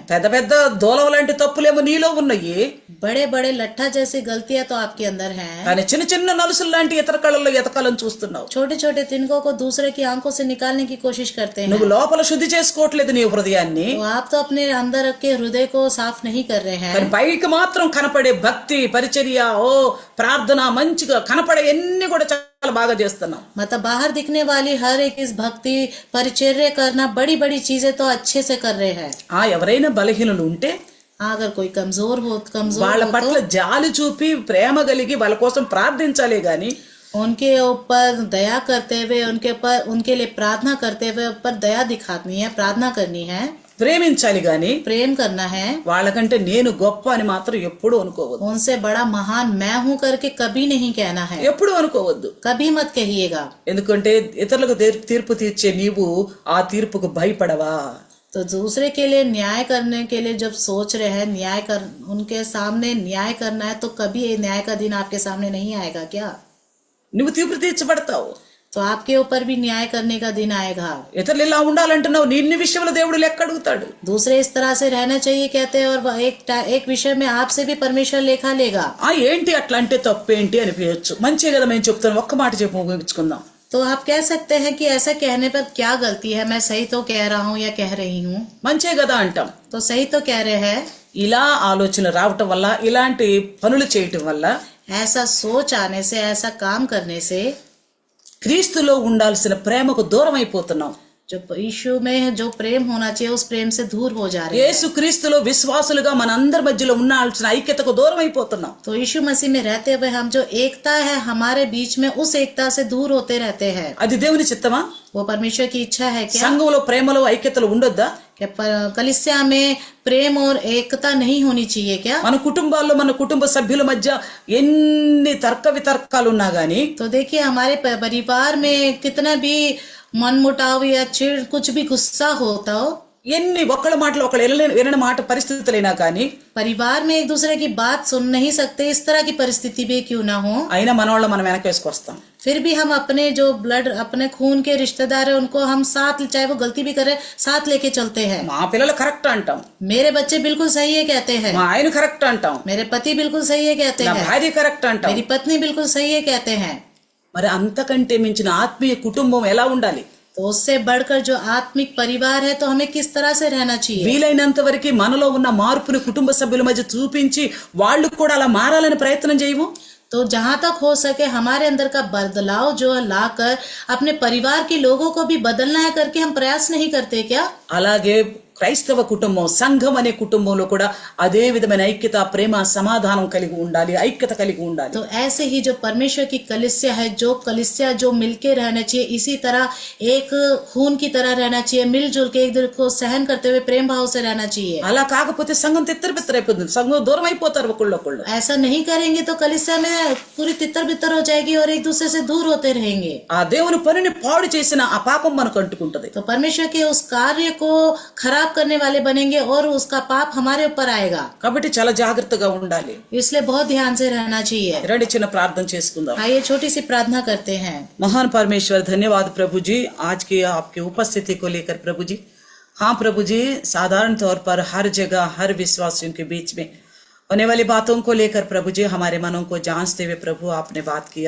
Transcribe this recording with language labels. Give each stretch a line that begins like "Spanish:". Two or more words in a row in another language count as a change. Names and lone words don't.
Telugu: పెద్ద పెద్ద దోలవ లాంటి తప్పులేమో నీలో ఉన్నాయి,
Hindi: बड़े बड़े लट्ठा जैसी गलतियां तो आपके अंदर हैं.
Telugu: కానీ చిన్న చిన్న నలుసులు లాంటి ఇతర కళల్లో ఎతకాలని చూస్తున్నావు.
Hindi: छोटे छोटे तिनकों को दूसरे की आंखों से निकालने की कोशिश करते हैं.
Telugu: నువ్వు లోపల శుద్ధి చేసుకోవట్లేదు నీ హృదయాన్ని,
Hindi: तो आप तो अपने अंदर के हृदय को साफ नहीं कर रहे हैं.
Telugu: కానీ పైకి మాత్రం కనపడే భక్తి పరిచర్య, ఓ ప్రార్థన మంచిగా కనపడే ఎన్ని కూడా చాలా బాగా చేస్తున్నావు.
Hindi: मतलब बाहर दिखने वाली हर एक इस भक्ति परिचर्या करना, बड़ी बड़ी चीजें तो अच्छे से कर रहे हैं.
Telugu: ఎవరైనా బలహీనులు ఉంటే
Hindi: अगर कोई
Telugu: వాళ్ళ
Hindi: कमजोर
Telugu: పట్ల జాలి చూపి ప్రేమ కలిగి వాళ్ళ కోసం ప్రార్థించాలే గాని
Hindi: उनके ऊपर दया करते हुए, उनके लिए प्रार्थना करते हुए ऊपर दया दिखानी है, प्रार्थना करनी है,
Telugu: ప్రేమించాలి గాని
Hindi: प्रेम करना है.
Telugu: వాళ్ళకంటే నేను గొప్ప అని మాత్రం ఎప్పుడు అనుకోవద్దు.
Hindi: उनसे बड़ा महान मैं हूँ करके कभी नहीं कहना है.
Telugu: ఎప్పుడు అనుకోవద్దు.
Hindi: कभी मत कहिएगा.
Telugu: ఎందుకంటే ఇతరులకు తీర్పు తీర్చే నీవు ఆ తీర్పుకు భయపడవా?
Hindi: तो दूसरे के लिए न्याय करने के लिए जब सोच रहे हैं उनके सामने न्याय करना है, तो कभी ये न्याय का दिन आपके सामने नहीं आएगा क्या?
Telugu: నువ్వు తీర్పు తీర్చబడతావు.
Hindi: तो आपके ऊपर भी न्याय करने का दिन आएगा.
Telugu: ఇతరులు ఇలా ఉండాలంటున్నావు, నిన్ను విషయంలో దేవుడు లెక్క అడుగుతాడు.
Hindi: दूसरे इस तरह से रहना चाहिए कहते हैं, और एक विषय में आपसे भी परमेश्वर लेखा लेगा.
Telugu: ఏంటి అట్లా అంటే తప్పేంటి అనిపించచ్చు. మంచిగా కదా మేము చెప్తాను, ఒక్క మాట చెప్పి ముగించుకుందాం.
Hindi: तो आप कह सकते हैं कि ऐसा कहने पर क्या गलती है, मैं सही तो कह रहा हूँ या कह रही हूँ.
Telugu: మంచిగా కదా అంటాం.
Hindi: तो सही तो कह रहे हैं.
Telugu: ఇలా ఆలోచన రావటం వల్ల, ఇలాంటి పనులు చేయటం వల్ల,
Hindi: ऐसा सोच आने से, ऐसा काम करने से
Telugu: క్రీస్తులో ఉండాల్సిన ప్రేమకు దూరం అయిపోతున్నాం.
Hindi: जो यीशु में जो प्रेम होना चाहिए उस प्रेम से दूर हो जा रहे हैं.
Telugu: యేసు క్రీస్తులో విశ్వాసులుగా మనందరి మధ్యలో ఉండాల్సిన ఐక్యతకు దూరం అయిపోతున్నాం.
Hindi: तो यीशु मसीह में रहते हुए हम जो एकता है हमारे बीच में, उस एकता से दूर होते रहते हैं.
Telugu: అది దేవుని చిత్తమా?
Hindi: वो परमेश्वर की इच्छा है क्या?
Telugu: సంఘంలో ప్రేమలో ఐక్యతలు ఉండొద్దా?
Hindi: क्या कलीसिया में प्रेम और एकता नहीं होनी चाहिए क्या?
Telugu: మన కుటుంబాల్లో, మన కుటుంబ సభ్యుల మధ్య ఎన్ని తర్క వితర్కాలు ఉన్నా గానీ,
Hindi: तो देखिए हमारे परिवार में कितना भी मनमुटाव या चिड़, कुछ भी गुस्सा होता हो,
Telugu: ఎన్ని ఒకళ్ళ మాటలు ఒకళ్ళు వినని మాట పరిస్థితులైనా కానీ,
Hindi: परिवार में एक दूसरे की बात सुन नहीं सकते, इस तरह की परिस्थिति भी क्यों ना हो,
Telugu: అయినా మనవాళ్ళు మనం వెనకేసుకొస్తాం.
Hindi: फिर भी हम अपने जो ब्लड, अपने खून के रिश्तेदार है, उनको हम साथ, चाहे वो गलती भी करे, साथ लेके चलते हैं.
Telugu: మా పిల్లలు కరెక్ట్ అంటాం,
Hindi: मेरे बच्चे बिल्कुल सही है कहते हैं,
Telugu: మా ఆయన కరెక్ట్ అంటాం,
Hindi: मेरे पति बिल्कुल सही है कहते
Telugu: నా
Hindi: हैं,
Telugu: భార్య కరెక్ట్ అంటాం.
Hindi: मेरी पत्नी बिल्कुल सही है कहते हैं.
Telugu: మరి అంతకంటే మించిన ఆత్మీయ కుటుంబం ఎలా ఉండాలి?
Hindi: तो उससे बढ़कर जो आत्मिक परिवार है, तो हमें किस तरह से रहना चाहिए?
Telugu: వీలైనంత వరకు మనలో ఉన్న మార్పుని కుటుంబ సభ్యుల మధ్య చూపించి వాళ్ళు కూడా అలా మారాలని ప్రయత్నం చేయము.
Hindi: तो जहां तक हो सके हमारे अंदर का बदलाव जो लाकर अपने परिवार के लोगों को भी बदलना है करके हम प्रयास नहीं करते क्या?
Telugu: అలాగే క్రైస్తవ కుటుంబం, సంఘం అనే కుటుంబంలో కూడా అదే విధమైన ఐక్యత, ప్రేమ, సమాధానం కలిగి ఉండాలి, ఐక్యత కలిగి ఉండాలి.
Hindi: तो ऐसे ही जो परमेश्वर की कलीसिया है, जो कलीसिया जो मिलके रहना चाहिए, इसी तरह एक खून की तरह रहना चाहिए, मिलजुल के एक दूसरे को सहन करते हुए प्रेम भाव से रहना चाहिए.
Telugu: అలా కాకపోతే సంఘం తిత్తరబిత్తరైపోతుంది, సంఘం దూరం అయిపోతారు ఒకళ్ళొకళ్ళు.
Hindi: ऐसा नहीं करेंगे तो कलीसिया में पूरी तितर बितर हो जाएगी और एक दूसरे से दूर होते रहेंगे.
Telugu: ఆ దేవుని పనిని పాడు చేసిన ఆ పాపం మనకు అంటుకుంటది.
Hindi: तो परमेश्वर के उस कार्य को खराब करने वाले बनेंगे और उसका पाप हमारे ऊपर आएगा.
Telugu: కాబట్టి చాలా జాగ్రత్తగా ఉండాలి.
Hindi: इसलिए बहुत ध्यान से रहना चाहिए.
Telugu: రండి చిన్న ప్రార్థన చేసుకుందాం.
Hindi: आइए छोटी सी प्रार्थना करते हैं. महान परमेश्वर, धन्यवाद प्रभु जी आज की आपकी उपस्थिति को लेकर प्रभु जी. हाँ प्रभु जी, साधारण तौर पर हर जगह हर विश्वासियों के बीच में होने वाली बातों को लेकर प्रभु जी हमारे मनों को जांचते हुए प्रभु आपने बात किया.